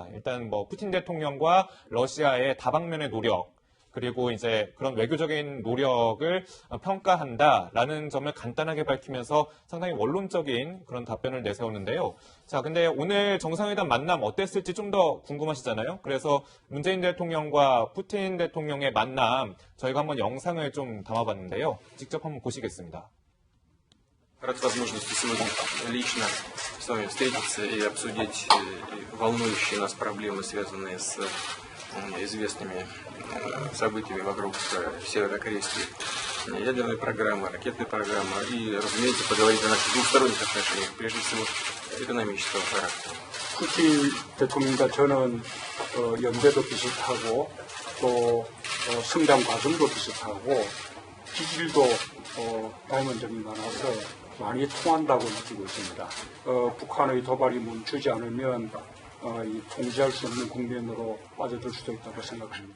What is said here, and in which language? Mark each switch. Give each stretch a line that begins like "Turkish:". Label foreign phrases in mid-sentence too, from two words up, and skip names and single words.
Korean: 일단 뭐 푸틴 대통령과 러시아의 다방면의 노력 그리고 이제 그런 외교적인 노력을 평가한다라는 점을 간단하게 밝히면서 상당히 원론적인 그런 답변을 내세우는데요. 자, 근데 오늘 정상회담 만남 어땠을지 좀 더 궁금하시잖아요. 그래서 문재인 대통령과 푸틴 대통령의 만남 저희가 한번 영상을 좀 담아봤는데요. 직접 한번 보시겠습니다.
Russian: Рад возможности сегодня лично с вами встретиться и обсудить волнующие нас проблемы, связанные с известными событиями вокруг северокорейской ядерной программы, ракетной программы и, разумеется, поговорить о наших двусторонних отношениях, прежде всего экономического характера.
Korean: 푸틴 대통령과 저는 연배도 비슷하고 또 성장 과정도 비슷하고 기질도 닮은 점이 많아서 많이 통한다고 느끼고 있습니다. 북한의 도발이 멈추지 않으면 이 통제할 수 없는 국면으로 빠져들 수도 있다고 생각합니다.